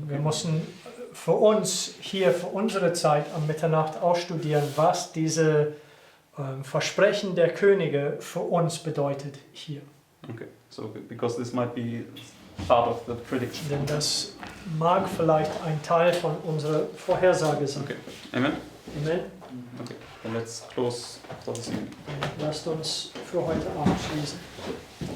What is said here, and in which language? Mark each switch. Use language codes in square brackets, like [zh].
[de] Wir müssen für uns hier, für unsere Zeit am Mitternacht ausstudieren, was diese Versprechen der Könige für uns bedeutet hier. [en] Okay, so because this might be part of the prediction. [de] Denn das mag vielleicht ein Teil von unserer Vorhersage sein. [en] Okay, amen. Amen. Okay, then let's close for this evening. [de] Lasst uns für heute Abend schließen.